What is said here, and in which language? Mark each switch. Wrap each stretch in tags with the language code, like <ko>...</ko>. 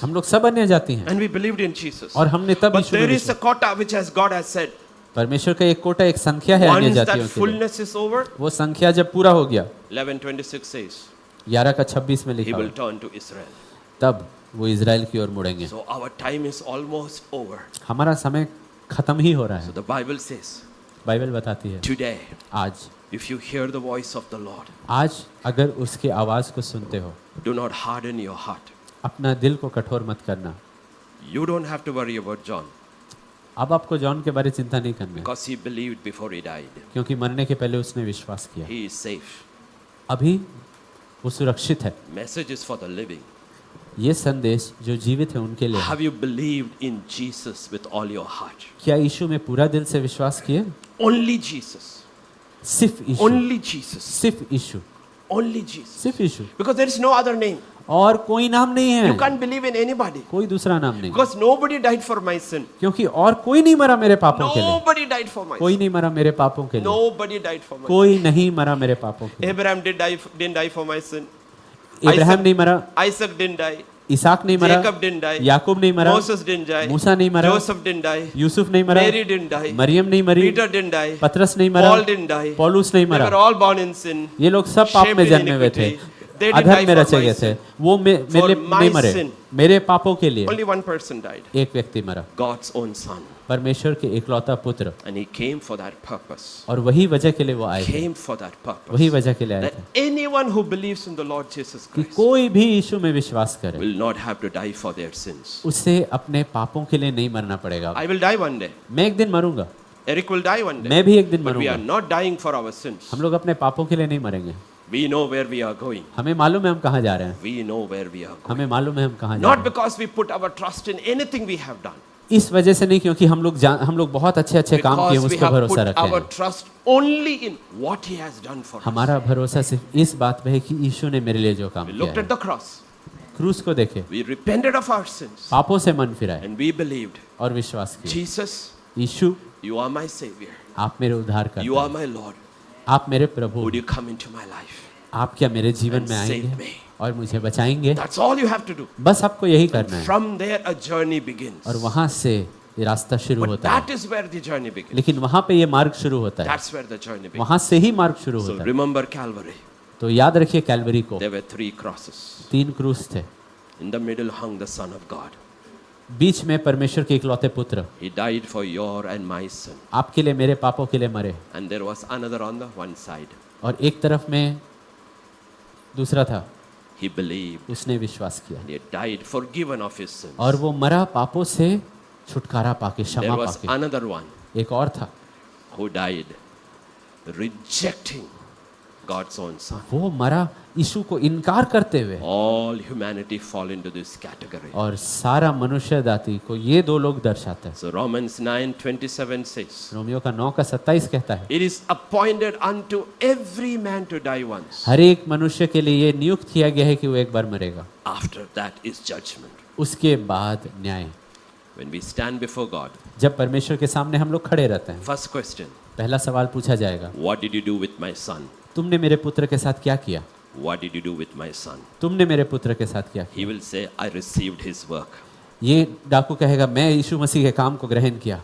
<hi>हम लोग सब अन्य जाति हैं</hi> <en>and we believed in Jesus.</en> <hi>और हमने तब</hi> <en>But</en> <hi>यीशु में</hi> <en>there is a</en> <hi>विश्वास।</hi> <en>quota which has God has said,</en> <hi>परमेश्वर का एक कोटा, एक संख्या है अन्य</hi> <en>once that</en> <hi>जातियों के लिए।</hi> <en>fullness is over,</en> <hi>वो संख्या जब पूरा हो गया,</hi> <en>11:26 says,</en> <hi>11:26 में</hi> <en>he</en> <hi>लिखा</hi> <en>will</en> <hi>हुआ,</hi> <en>turn to Israel.</en> <hi>तब वो इज़राइल की ओर मुड़ेंगे।</hi> <en>So our time is almost over.</en> <hi>हमारा समय खत्म ही हो रहा</hi> <en>So</en> <hi>है।</hi> <en>the Bible says,</en> <hi>बाइबल बताती है,</hi> <en>today,</en> <hi>आज</hi> <en>if you hear the voice of the Lord,</en> <hi>आज अगर उसके आवाज़ को सुनते हो,</hi> <en>do not harden your heart.</en> <hi>अपना दिल को कठोर मत करना।</hi> <en>You don't have to worry about John</en> <hi>अब आपको जॉन के बारे में चिंता नहीं करना है,</hi> <en>because he believed before he died.</en> <hi>क्योंकि मरने के पहले उसने विश्वास किया।</hi> <en>He is safe.</en> <hi>अभी वो सुरक्षित है।</hi> <en>Message is for the living.</en> <hi>ये संदेश जो जीवित है उनके लिए है।</hi> <en>Have you believed in Jesus with all your heart?</en> <hi>क्या यीशु में पूरा दिल से विश्वास किए?</hi> <en>Only Jesus.</en> <hi>सिर्फ यीशु,</hi> <en>Only Jesus.</en> <hi>सिर्फ यीशु,</hi> <en>Only Jesus.</en> <hi>सिर्फ यीशु,</hi> <en>Because there is no other name.</en> <hi>और कोई नाम नहीं है।</hi> <en>You can't believe in anybody.</en> <hi>कोई दूसरा नाम नहीं,</hi> <en>Because nobody died for my sin.</en> <hi>क्योंकि और कोई नहीं मरा मेरे पापों के लिए।</hi> <en>Nobody died for my</en> <hi>कोई</hi> <en>sin.</en> <hi>नहीं मरा मेरे पापों के लिए।</hi> <en>Nobody died for my sin.</en> <hi>कोई नहीं मरा मेरे पापों के लिए।</hi> <en>Abraham didn't die for my sin.</en> <hi>Ibrahim नहीं मरा,</hi> <en>Isaac didn't die.</en> <hi>इसहाक नहीं मरा,</hi> <en>Jacob didn't die.</en> <hi>याकूब नहीं मरा,</hi> <en>Moses didn't die.</en> <hi>मूसा नहीं मरा,</hi> <en>Joseph didn't die.</en> <hi>यूसुफ नहीं मरा,</hi> <en>Mary didn't die.</en> <hi>मरियम नहीं मरी,</hi> <en>Peter didn't die.</en> <hi>पतरस नहीं मरा,</hi> <en>Paul didn't die.</en> <hi>पौलुस नहीं</hi> <en>They</en> <hi>मरा।</hi> <en>were all born in sin.</en> <hi>ये लोग सब पाप</hi> <en>Shaped</en> <hi>में</hi> <en>in</en> <hi>जन्मे हुए थे,</hi> <en>iniquity. They didn't die</en> <hi>अधर्म में</hi> <en>for</en> <hi>रचे</hi> <en>my</en> <hi>गए थे।</hi> <en>sin.</en> <hi>वो मेरे</hi> <en>my</en> <hi>नहीं मरे,</hi> <en>sin.</en> <hi>मेरे पापों के लिए</hi> <en>Only one person died.</en> <hi>एक व्यक्ति मरा,</hi> <en>God's own son.</en> <hi>परमेश्वर के इकलौता पुत्र,</hi> <en>And he came for that purpose.</en> <hi>और वही वजह के लिए वो आए थे,</hi> <en>Came for that purpose.</en> <hi>वही वजह के लिए आए</hi> <en>That</en> <hi>थे</hi> <en>anyone who believes in the Lord Jesus</en> <hi>कि</hi> <en>Christ</en> <hi>कोई भी यीशु में विश्वास करे</hi> <en>will not have to die for their sins.</en> <hi>उसे अपने पापों के लिए नहीं मरना पड़ेगा।</hi> <en>I will die one day.</en> <hi>मैं एक दिन मरूंगा,</hi> <en>Eric will die one day.</en> <hi>मैं भी एक दिन</hi> <en>But we are</en> <hi>मरूंगा।</hi> <en>not dying for our sins.</en> <hi>हम लोग अपने पापों के लिए नहीं मरेंगे।</hi> <en>We know where we are going.</en> <hi>हमें मालूम है हम कहाँ जा रहे हैं,</hi> <en>We know where we are going.</en> <hi>हमें मालूम है हम कहाँ जा</hi> <en>Not</en> <hi>रहे हैं।</hi> <en>because we put our trust in anything we have done.</en> <hi>इस वजह से नहीं, क्योंकि हम लोग बहुत अच्छे अच्छे काम किए,</hi> <en>Because</en> <hi>उस</hi> <en>we</en> <hi>पर</hi> <en>have</en> <hi>भरोसा</hi> <en>put</en> <hi>रखे</hi> <en>our</en> <hi>हैं।</hi> <en>trust only in what He has done for us.</en> <hi>हमारा भरोसा सिर्फ इस बात पे है कि यीशु ने मेरे लिए जो काम</hi> <en>We</en> <hi>किया</hi> <en>looked</en> <hi>है।</hi> <en>at the cross.</en> <hi>क्रूस को देखे,</hi> <en>We repented of our sins.</en> <hi>पापों से मन फिराए</hi> <en>And we believed,</en> <hi>और विश्वास किया,</hi> <en>Jesus,</en> <hi>Yeshu</hi> <en>you are my Savior.</en> <hi>आप मेरे उद्धार</hi> <en>You</en> <hi>करते</hi> <en>are</en> <hi>हैं,</hi> <en>my Lord.</en> <hi>आप मेरे प्रभु,</hi> <en>Would you come into my life?</en> <hi>आप क्या मेरे जीवन</hi> <en>And</en> <hi>में</hi> <en>save</en> <hi>आएंगे</hi> <en>me.</en> <hi>और मुझे बचाएंगे?</hi> <en>That's all you have to do.</en> <hi>बस आपको यही करना है,</hi> <en>From there, a journey begins.</en> <hi>और वहां से ये रास्ता शुरू</hi> <en>But</en> <hi>होता</hi> <en>that</en> <hi>है।</hi> <en>is where the journey begins.</en> <hi>लेकिन वहां पे ये मार्ग शुरू होता है,</hi> <en>That's where the journey begins.</en> <hi>वहां से ही मार्ग शुरू</hi> <en>So</en> <hi>होता है।</hi> <en>remember Calvary.</en> <hi>तो याद रखिए कैलवरी को,</hi> <en>There were 3 crosses.</en> <hi>3 क्रूस थे,</hi> <en>In the middle hung the Son of God.</en> <hi>बीच में परमेश्वर के इकलौते पुत्र,</hi> <en>He died for your and my sin.</en> <hi>आपके लिए, मेरे पापों के लिए मरे,</hi> <en>And there was another on the one side.</en> <hi>और एक तरफ में दूसरा था,</hi> <en>He believed.</en> <hi>उसने विश्वास किया</hi> <en>And he died forgiven of his sins.</en> <hi>और वो मरा पापों से छुटकारा पाके,</hi> <en>There</en> <hi>क्षमा</hi> <en>was</en> <hi>पाके।</hi> <en>another one</en> <hi>एक और था,</hi> <en>who died rejecting God's own son.</en> <hi>वो मरा यीशु को इनकार करते हुए,</hi> <en>All humanity fall into this category.</en> <hi>और सारा मनुष्य जाति को ये 2 लोग दर्शाते हैं।</hi> <en>So Romans 9:27 says,</en> <hi>रोमियो का 9:27 कहता है,</hi> <en>it is appointed unto every man to die once.</en> <hi>हर एक मनुष्य के लिए ये नियुक्त किया गया है कि वो एक बार मरेगा,</hi> <en>After that is judgment.</en> <hi>उसके बाद न्याय।</hi> <en>When we stand before God,</en> <hi>जब परमेश्वर के सामने हम लोग खड़े रहते हैं,</hi> <en>first question,</en> <hi>पहला सवाल पूछा जाएगा,</hi> <en>what did you do with my son?</en> <hi>तुमने मेरे पुत्र के साथ क्या किया?</hi> <en>What did you do with my son?</en> <hi>तुमने मेरे पुत्र के साथ क्या किया?</hi> <en>He will say, I received his work.</en> <hi>ये डाकू कहेगा, मैं यीशु मसीह के काम को ग्रहण किया।</hi>